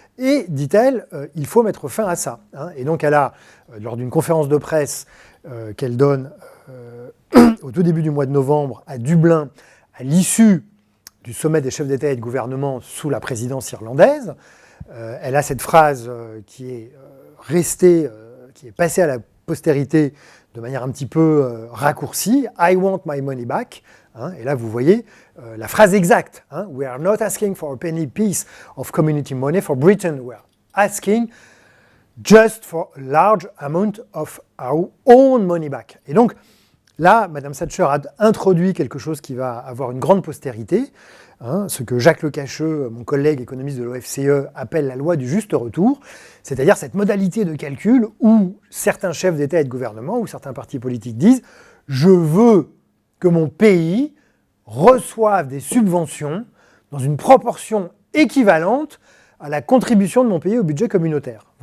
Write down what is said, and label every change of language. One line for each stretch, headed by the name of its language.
French: Et, dit-elle, il faut mettre fin à ça. Et donc elle a, lors d'une conférence de presse qu'elle donne au tout début du mois de novembre à Dublin, à l'issue du sommet des chefs d'État et de gouvernement sous la présidence irlandaise, elle a cette phrase qui est restée, qui est passée à la postérité de manière un petit peu raccourcie, «
English: I want my money back ».
French: Et là, vous voyez la phrase exacte.
English: « We are not asking for a penny piece of community money for Britain. We are asking just for a large amount of our own money back ».
French: Et donc, là, Mme Thatcher a introduit quelque chose qui va avoir une grande postérité, ce que Jacques Lecacheux, mon collègue économiste de l'OFCE, appelle la loi du juste retour, c'est-à-dire cette modalité de calcul où certains chefs d'État et de gouvernement, ou certains partis politiques disent « je veux que mon pays reçoive des subventions dans une proportion équivalente à la contribution de mon pays au budget communautaire ».